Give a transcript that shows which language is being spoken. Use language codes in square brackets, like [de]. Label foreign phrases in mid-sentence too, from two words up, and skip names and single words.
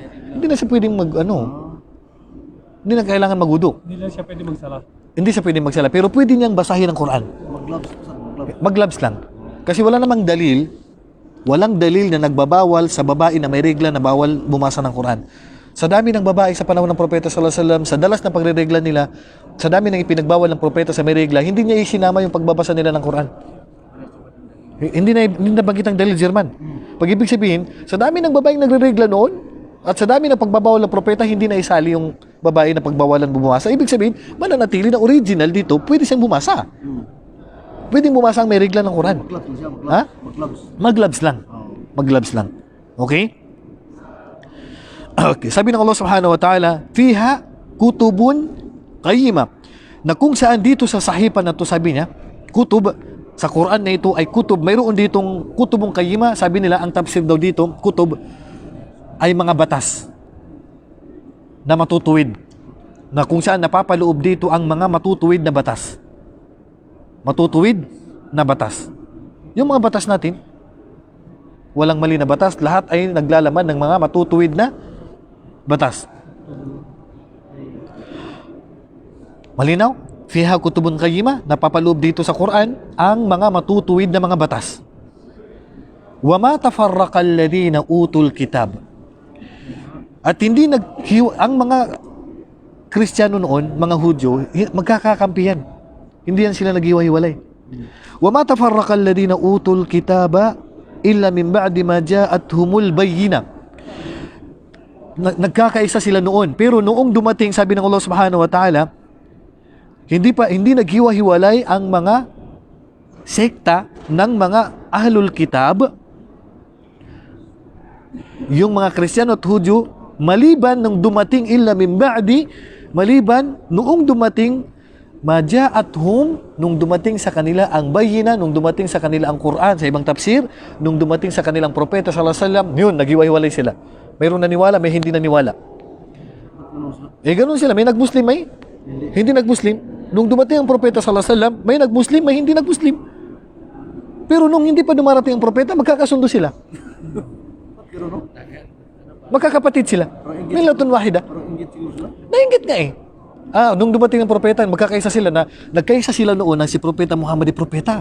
[tl] Hindi na siya pwedeng hindi na kailangan mag-wudu. Hindi lang siya pwede magsala. Hindi siya pwedeng magsala. Pero pwede niyang basahin ang Quran. Mag-gloves lang. Kasi walang dalil na nagbabawal sa babae na may regla na bawal bumasa ng Quran. Sa dami ng babae sa panahon ng propeta [ar] صلى الله عليه وسلم, [tl] sa dalas ng pagreregla nila, sa dami ng ipinagbawal ng propeta sa may regla, hindi niya isinama yung pagbabasa nila ng Quran. Hindi na banggit ang dalil, German. Pag ibig sabihin, sa dami ng babaeng nagreregla noon, at sa dami ng pagbabawal ng propeta, hindi na isali yung babae na pagbawalan bumasa. Ibig sabihin, mananatili na original dito, pwede siyang bumasa. Pwedeng bumasa ang may regla ng Quran. Ha? Mag-gloves lang. Mag-gloves lang. Okay? Okay. Sabi ng Allah [ar] سبحانه وتعالى, فيها كتب قيمة. [tl] Na kung saan dito sa sahipan na to, sabi niya, kutub, sa Quran na ito ay kutub. Mayroon ditong [ar] كتب قيمة. [tl] Sabi nila, ang tafsir daw dito, kutub, ay mga batas na matutuwid. Na kung saan napapaloob dito ang mga matutuwid na batas. Matutuwid na batas. Yung mga batas natin, walang mali na batas, lahat ay naglalaman ng mga matutuwid na batas. Malinaw? [ar] فيها كتب قيمة, [tl] napapaloob dito sa Quran ang mga matutuwid na mga batas. [ar] وما تفرق الذين أوتوا الكتاب. [tl] At hindi ang mga Kristiyano noon, mga Hudyo, magkakakampihan. Hindi yan sila naghiwa-hiwalay. [ar] وما تفرق الذين أوتوا الكتاب إلا من بعد ما جاءتهم البينة. [tl] Nagkakaisa sila noon, pero noong dumating, sabi ng [ar] الله سبحانه وتعالى, [tl] hindi naghiwa-hiwalay ang mga sekta ng mga [ar] أهل الكتاب, [tl] yung mga Kristiyano at Hudyo, maliban nung dumating [ar] إلا من بعد, [tl] maliban noong dumating Maja'athum, nung dumating sa kanila ang bayina, nung dumating sa kanila ang Quran sa ibang tafsir, nung dumating sa kanilang propeta [ar] صلى الله عليه وسلم, [tl] yun, naghiwa-hiwalay sila. Mayroong naniwala, may hindi naniwala. Ganun sila. May nag-Muslim, may hindi nag-Muslim. Nung dumating ang propeta [ar] صلى الله عليه وسلم, [tl] may nag-Muslim, may hindi nag-Muslim. Pero nung hindi pa dumarating ang propeta, magkakasundo sila. Pero no? Magkakapatid sila. [ar] ملة واحدة. [tl] Parang inggit siguro sila. Nainggit nga eh. Nung dumating ang propeta, magkakaisa sila na nagkaisa sila noon na si propeta Muhammad ay propeta.